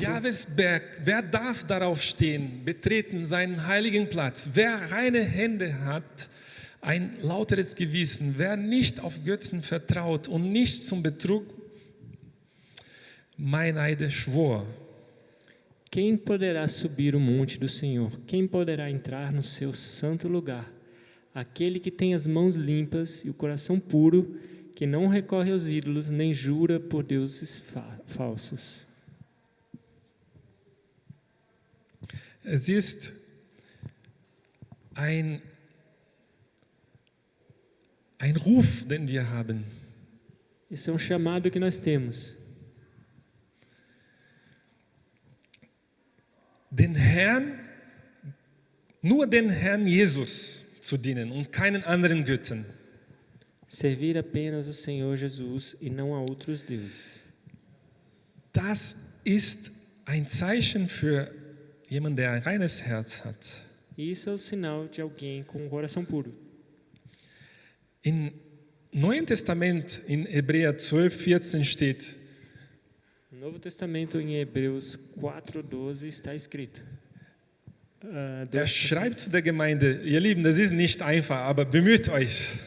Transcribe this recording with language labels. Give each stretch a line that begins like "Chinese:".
German: Jahwes Berg, wer darf darauf stehen, betreten seinen heiligen Platz? Wer reine Hände hat, ein lauteres Gewissen, wer nicht auf Götzen vertraut und nicht zum Betrug Meineide schwor.
Portuguese: Quem poderá subir o monte do Senhor? Quem poderá entrar no seu santo lugar? Aquele que tem as mãos limpas e o coração puro, que não recorre aos ídolos, nem jura por deuses falsos.
German: Es ist ein Ruf, den wir haben.
Portuguese: Isso é um chamado que nós temos.
German: Nur den Herrn Jesus zu dienen und keinen anderen Göttern.
Portuguese: Servir apenas o Senhor Jesus e não a outros deuses.
German: Das ist ein Zeichen für jemanden, der ein reines Herz hat.
Portuguese: Isso é o sinal de alguém com um coração puro.
German: Im Neuen Testament, in Hebräer 12,14 steht:
Portuguese: No Novo Testamento, em Hebreus 4,12, está escrito.
German: Er schreibt zu der Gemeinde: Ihr Lieben, das ist nicht einfach, aber bemüht euch.